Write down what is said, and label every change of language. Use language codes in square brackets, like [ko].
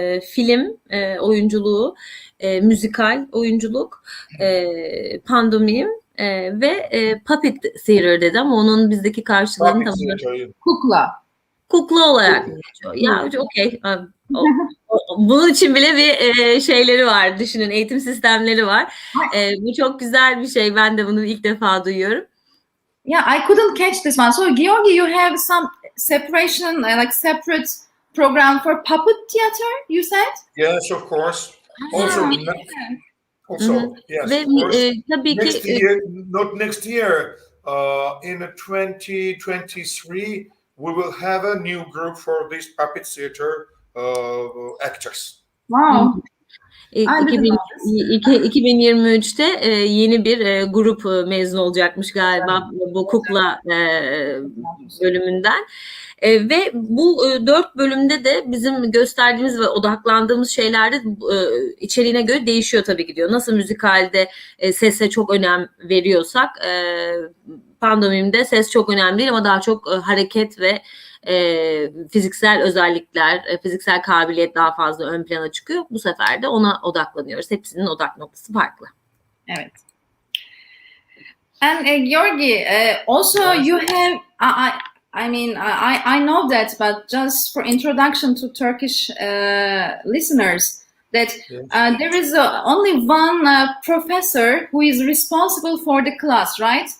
[tr] Film oyunculuğu, müzikal oyunculuk, pandomim ve puppet theater dedi ama onun bizdeki karşılığını tamamen kukla olarak geçiyor. Ya okey. Bunun için bile bir şeyleri var. Düşünün, eğitim sistemleri var. Bu çok güzel bir şey. Ben de bunu ilk defa duyuyorum. [en] Yeah, I couldn't catch this one. So, Giorgi, you have some separation, like separate program for puppet theater, you said? Yes, of course. Also, yes, [tr] ve, [en] of course. [tr] Tabii [en] next [tr] ki [en] year, not next year, in 2023, we will have a new group for these puppet theater actors. Wow. [tr] 2023'te yeni bir grup mezun olacakmış galiba bu kukla bölümünden. Ve bu 4 bölümde de bizim gösterdiğimiz ve odaklandığımız şeyler de içeriğine göre değişiyor tabii ki diyor. Nasıl müzikalde sese çok önem veriyorsak pandomimde ses çok önemli değil ama daha çok hareket ve fiziksel özellikler, fiziksel kabiliyet daha fazla ön plana çıkıyor. Bu sefer de ona odaklanıyoruz. Hepsinin odak noktası farklı. Evet. [en] And Giorgi, also you have, I mean, I know that, but just for introduction to Turkish listeners, that there is only one professor who is responsible for the class, right?